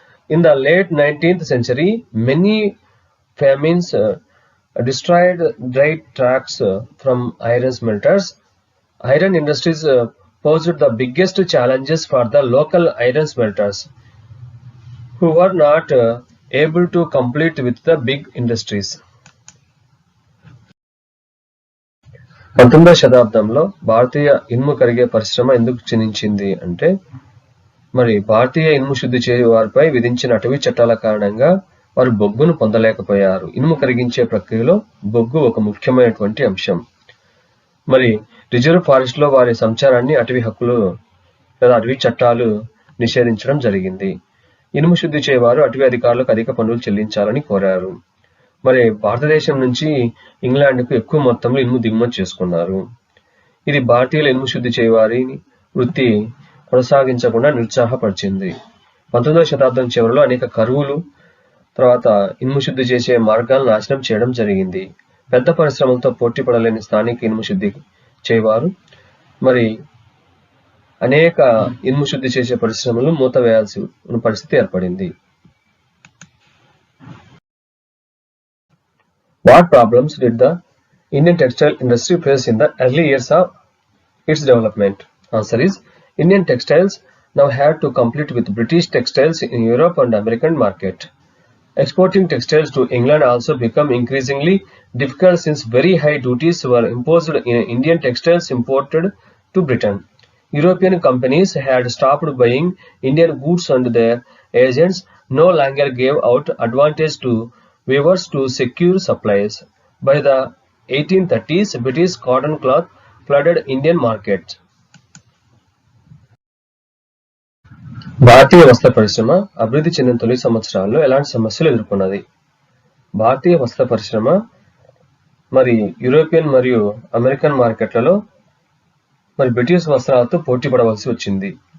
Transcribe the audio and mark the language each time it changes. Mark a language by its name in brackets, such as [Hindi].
[English] In the late 19th century, many famines destroyed dry tracts from iron smelters. Iron industries posed the biggest challenges for the local iron smelters, who were not able to compete with the big industries. [Telugu] 19వ శతాబ్దంలో భారతీయ ఇనుము కరిగే పరిశ్రమ ఎందుకు క్షీణించింది అంటే మరి భారతీయ ఇనుము శుద్ధి చేయు వారిపై విధించిన అటవీ చట్టాల కారణంగా వారు బొగ్గును పొందలేకపోయారు. ఇనుము కరిగించే ప్రక్రియలో బొగ్గు ఒక ముఖ్యమైనటువంటి అంశం. మరి రిజర్వ్ ఫారెస్ట్ లో వారి సంచారాన్ని అటవీ హక్కులు లేదా అటవీ చట్టాలు నిషేధించడం జరిగింది. ఇనుము శుద్ధి చేయవారు అటవీ అధికారులకు అధిక పన్నులు చెల్లించాలని కోరారు. మరి భారతదేశం నుంచి ఇంగ్లాండ్కు ఎక్కువ మొత్తంలో ఇనుము దిగుమతి చేసుకున్నారు. ఇది భారతీయుల ఇనుము శుద్ధి చేయవారి వృత్తి కొనసాగించకుండా నిరుత్సాహపరిచింది. 19వ శతాబ్దం చివరిలో అనేక కరువులు తర్వాత ఇనుము శుద్ధి చేసే మార్గాలను నాశనం చేయడం జరిగింది. పెద్ద పరిశ్రమలతో పోటీ పడలేని స్థానిక ఇనుము శుద్ధి చేయవారు మరి అనేక ఇనుము శుద్ధి చేసే పరిశ్రమలు మూతవేయాల్సి ఉన్న పరిస్థితి ఏర్పడింది. [English] What problems did the Indian textile industry face in the early years of its development? Answer is, Indian textiles now had to compete with British textiles in Europe and American market. Exporting textiles to England also became increasingly difficult since very high duties were imposed in Indian textiles imported to Britain. European companies had stopped buying Indian goods and their agents no longer gave out advantage to weavers to secure supplies. By the 1830s, British cotton cloth flooded Indian markets. [Telugu] భారతీయ వస్త్ర పరిశ్రమ అభివృద్ధి చెందిన తొలి సంవత్సరాల్లో ఎలాంటి సమస్యలు ఎదుర్కొన్నది? భారతీయ వస్త్ర పరిశ్రమ మరి యూరోపియన్ మరియు అమెరికన్ మార్కెట్లలో మరి బ్రిటిష్ వస్త్రాలతో పోటీ పడవలసి వచ్చింది.